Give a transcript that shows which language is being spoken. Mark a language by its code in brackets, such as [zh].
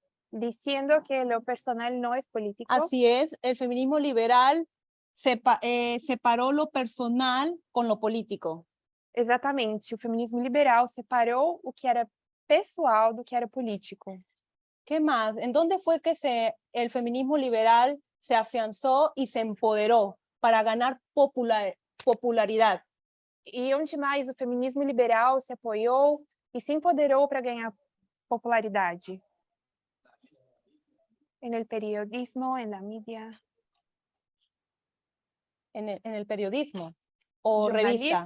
[es] Diciendo que lo personal no es político. Así es, el feminismo liberal separó lo personal con lo político. [pt] Exatamente, o feminismo liberal separou o que era pessoal do que era político. [es] ¿Qué más? ¿En dónde fue que el feminismo liberal se afianzó y se empoderó para ganar popularidad? [pt] E onde mais o feminismo liberal se apoiou e se empoderou para ganhar popularidade? [es] En el periodismo, en la media. En el periodismo o revista.